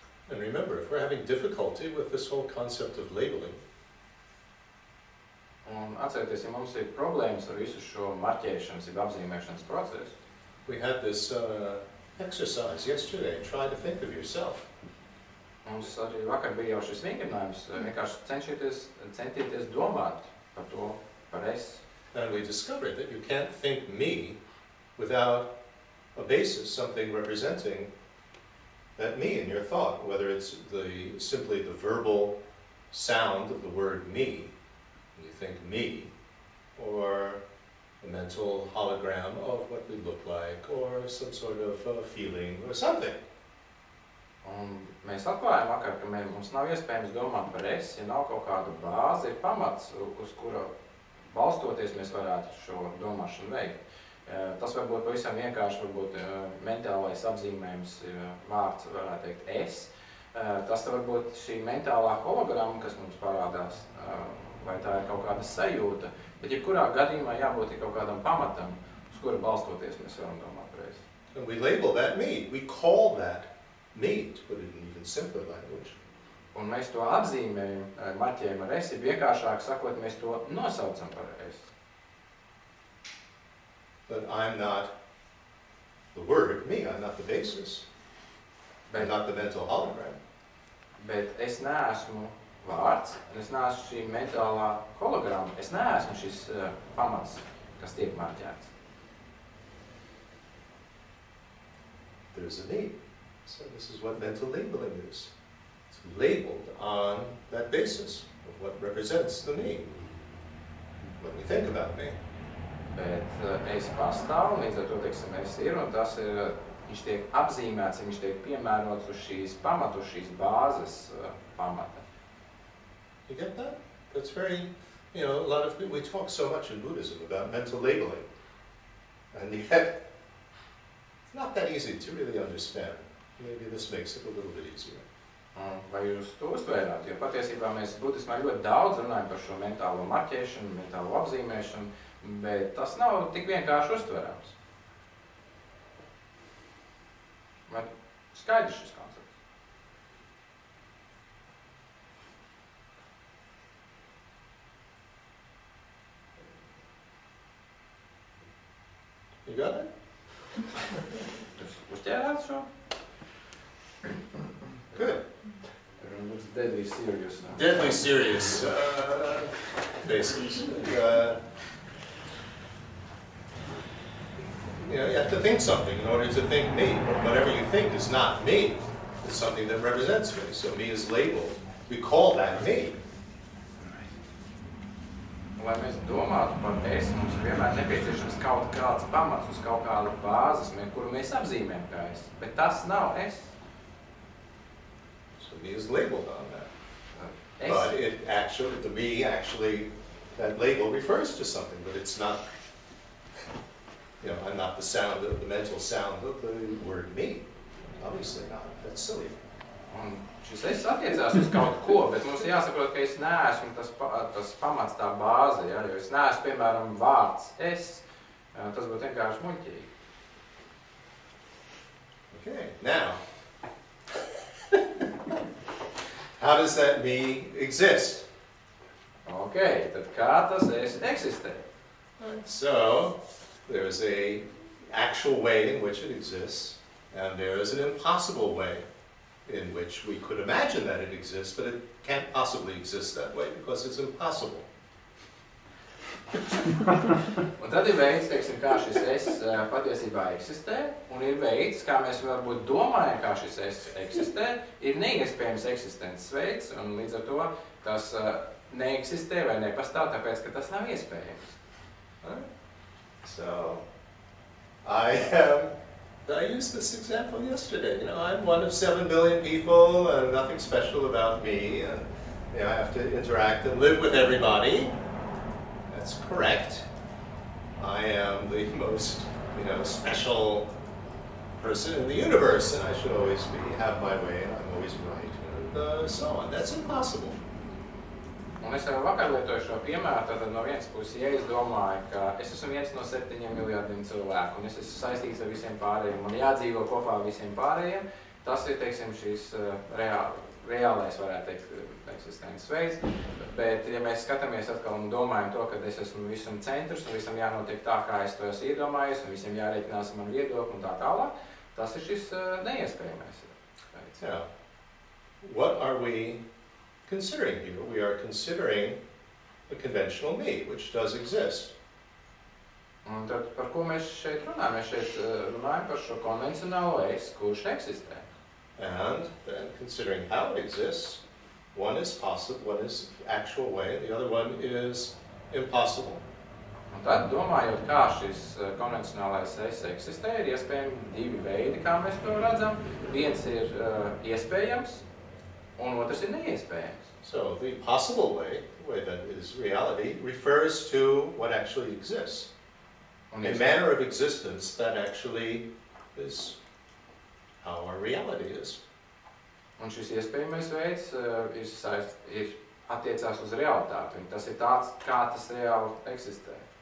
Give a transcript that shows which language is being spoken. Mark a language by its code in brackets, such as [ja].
[en] And remember, if we're having difficulty with this whole concept of labeling, [lv] Un atcerieties, ja mums ir problēmas ar visu šo marķēšanas, jeb apzīmēšanas procesu. [en] we had this exercise yesterday. Try to think of yourself. [lv] Mums arī vakar bija jau šis vingrinājums, vienkārši centieties domāt par to, par es. [en] And we discovered that you can't think me without a basis, something representing that me in your thought, whether it's simply the verbal sound of the word me, and you think me, or a mental hologram of what we look like, or some sort of feeling, or something. [lv] Un mēs atklājām vakar, ka mums nav iespējams domāt par es, ja nav kaut kāda bāze, ir pamats, uz kura balstoties mēs varētu šo domāšanu veikt. Tas var būt pavisam vienkārši, varbūt mentālais apzīmējums vārds, varētu teikt, es. Tas var būt šī mentālā hologramma, kas mums parādās, vai tā ir kaut kāda sajūta. Bet jebkurā gadījumā jābūt kaut kādam pamatam, uz kura balstoties mēs varam domāt par es. [en] And we label that me. We call that me, to put it in even simpler language. [lv] Un mēs to apzīmējam, marķējam ar esi, vienkāršāk sakot, mēs to nosaucam par esi. [en] But I'm not the word, me, I'm not the basis. I'm not the mental hologram. [lv] Bet es neesmu vārds, un es neesmu šī mentālā hologramma. Es neesmu šis pamats, kas tiek marķēts. [en] There's a me. So this is what mental labeling is. It's labeled on that basis of what represents the me. When we think about me. [lv] Bet es pastāvu, līdz ar to, teiksim, es ir, un tas ir, viņš tiek apzīmēts, viņš tiek piemērots uz šīs pamatu, uz šīs bāzes pamata. [en] You get that? That's very, you know, a lot of people, we talk so much in Buddhism about mental labeling. And yet, it's not that easy to really understand. Maybe this makes it a little bit easier. [lv] Vai jūs to uztvērāt? Jo patiesībā mēs budismā ļoti daudz runājam par šo mentālo marķēšanu, mentālo apzīmēšanu, bet tas nav tik vienkārši uztverams. Vai skaidrs šis koncepts? [en] You got it? [lv] Jūs uzķērāt šo? [en] Good. It looks deadly serious now. Deadly serious faces. You know, you have to think something in order to think me. But whatever you think is not me. It's something that represents me. So me is labeled. We call that me. [lv] Lai mēs domātu par es, mums vienmēr nepieciešams kaut kāds pamats uz kaut kādu bāzes, kuru mēs apzīmējam kā es. Bet tas nav es. [en] So me is labeled on that. [lv] Es. [en] But it actually, the me actually, that label refers to something, but it's not, you know, I'm not the sound of the mental sound of the word me. Obviously not. That's silly. [lv] Un šis es attiecās uz kaut ko, bet mums jāsaprot, ka es neesmu tas pamats, tā bāze, ja, jo es neesmu, piemēram, vārds es. Tas būtu vienkārši muļķīgi. [en] Okay, now, how does that me exist? [lv] Ok, tad kā tas es eksistē? [en] So, there's an actual way in which it exists, and there is an impossible way in which we could imagine that it exists, but it can't possibly exist that way because it's impossible. [lv] Un tad ir veids, teiksim, kā šis es patiesībā eksistē, un ir veids, kā mēs varbūt domājam, kā šis es eksistē, ir neiespējams eksistences veids, un līdz ar to tas neeksistē vai nepastāv, tāpēc, ka tas nav iespējams. [en] So, I used this example yesterday. You know, I'm one of 7 billion people, and nothing special about me, and you know, I have to interact and live with everybody. That's correct. I am the most, you know, special person in the universe, and I should always have my way, and I'm always right, and so on. That's impossible. [lv] Un es jau vakar lietoju šo piemēru, tad no vienas puses, ja es domāju, ka es esmu viens no 7 miljardiem cilvēku, un es esmu saistīts ar visiem pārējiem, un jādzīvo kopā ar visiem pārējiem, tas ir, teiksim, šīs reālais, varētu teikt, eksistences veids. Bet, ja mēs skatāmies atkal un domājam to, ka es esmu visam centrs, un visam jānotiek tā, kā es to esmu iedomājies, un visiem jārēķinās ar manu viedokli un tā tālāk, tas ir šis neiespējamais veids. [en] Yeah. What are we considering here? We are considering the conventional me, which does exist. [lv] Un tad par ko mēs šeit runājam? Mēs šeit runājam par šo konvencionālo es, kurš eksistē. [en] And then considering how it exists, one is possible, one is actual way, the other one is impossible. [lv] Un tad, domājot, kā šis konvencionālais es eksistē, ir iespējami 2 veidi, kā mēs to redzam. Viens ir iespējams, un otrs ir neiespējams. [en] So the possible way, the way that is reality, refers to what actually exists. A manner of existence that actually is how our reality is. [lv] Un šis iespējamais veids ir attiecās uz realitāti, un tas ir tāds, kā tas reāli eksistē.